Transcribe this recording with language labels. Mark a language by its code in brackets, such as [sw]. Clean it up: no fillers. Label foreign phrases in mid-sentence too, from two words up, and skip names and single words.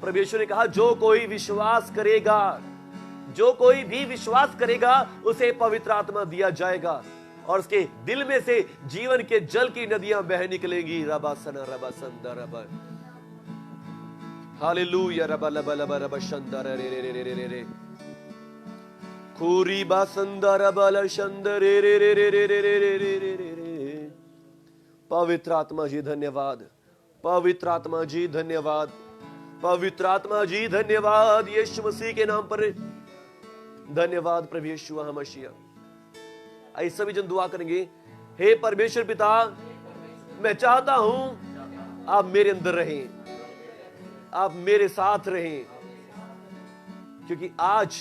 [hi] प्रभु यीशु ने कहा, जो कोई विश्वास करेगा, जो कोई भी विश्वास करेगा उसे पवित्र आत्मा दिया जाएगा और उसके दिल में से जीवन के जल की नदियां बह निकलेंगी। रबा सना रबा संदा रबा। हालेलुया रबा लबा लबा रबा शंदर रे रे रे रे रे रे खूरी बासंदर बल शंदर रे रे रे रे रे रे रे रे रे रे रे रे। पवित्र आत्मा जी धन्यवाद, पवित्र आत्मा जी धन्यवाद, पवित्र आत्मा जी धन्यवाद, यीशु मसीह के नाम पर धन्यवाद प्रभु यीशु मसीह। आइए सभी जन दुआ करेंगे। हे परमेश्वर पिता, मैं चाहता हूं आप मेरे अंदर रहें, आप मेरे साथ रहें, क्योंकि आज